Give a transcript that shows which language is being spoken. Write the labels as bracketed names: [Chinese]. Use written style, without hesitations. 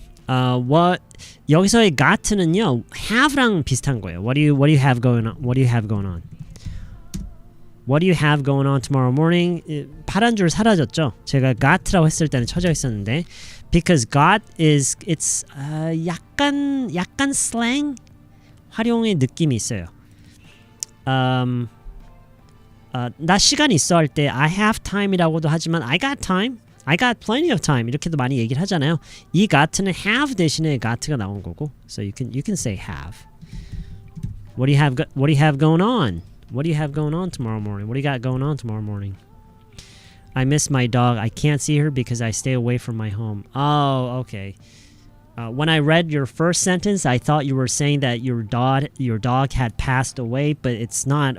[Korean] What 여기서의 got는요 have랑 비슷한 거예요. [English] What do you have going on? What do you have going on? What do you have going on tomorrow morning? [Korean] 파란 줄 사라졌죠. 제가 got라고 했을 때는 쳐져 있었는데, [English] because got is it's [Korean] 약간 slang 활용의 느낌이 있어요. 나 시간 있어 할 때 [English] I have time [Korean] 이라고도 하지만 [English] I got time. I got plenty of time [Korean] 이렇게도 많이 얘기를 하잖아요. 이 got는 have 대신에 got가 나온 거고. [English] So you can say have. What do you have going on? What do you have going on tomorrow morning? What do you got going on tomorrow morning? I miss my dog. I can't see her because I stay away from my home. Oh, okay. When I read your first sentence, I thought you were saying that your dog had passed away, but it's not.